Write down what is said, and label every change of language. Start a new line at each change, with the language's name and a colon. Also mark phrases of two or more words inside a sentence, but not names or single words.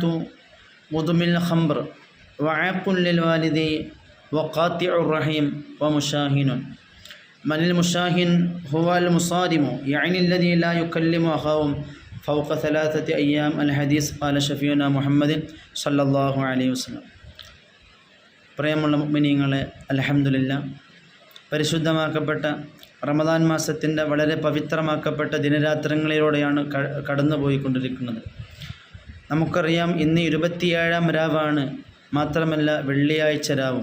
Arabic: مدمن الخمر وعاق للوالد وقاطع الرحيم ومشاهن. من المشاهن؟ هو المصادم، يعني الذي لا يكلم أخاه فوق 3 أيام. الحديث. قال شفيعنا محمد صلى الله عليه وسلم.
Malayalam: പ്രിയമുള്ള മുഅ്മിനീങ്ങളെ, അൽഹംദുലില്ലാഹ്, പരിശുദ്ധമാക്കപ്പെട്ട റമദാൻ മാസത്തിൻ്റെ വളരെ പവിത്രമാക്കപ്പെട്ട ദിനരാത്രങ്ങളിലൂടെയാണ് കടന്നുപോയിക്കൊണ്ടിരിക്കുന്നത്. നമുക്കറിയാം, ഇന്ന് 27-ാം രാവാണ്, മാത്രമല്ല വെള്ളിയാഴ്ച രാവും.